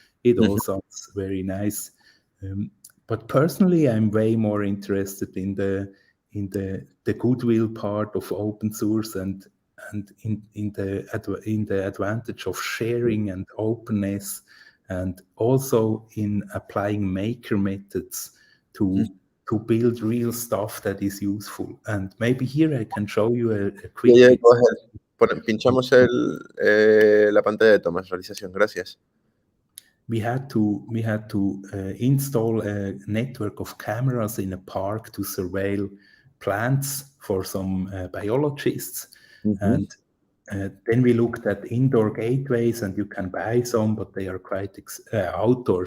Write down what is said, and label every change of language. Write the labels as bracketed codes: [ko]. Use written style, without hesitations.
[en] It all sounds very nice, but personally, I'm way more interested in the goodwill part of open source and in the advantage of sharing and openness, and also in applying maker methods to build real stuff that is useful. And maybe here I can show you a quick. Yeah, go ahead. [es] Pinchamos la pantalla de Tomás, realización. Gracias. [en] We had to install a network of cameras in a park to surveil plants for some biologists, and then we looked at indoor gateways, and you can buy some, but they are quite outdoor.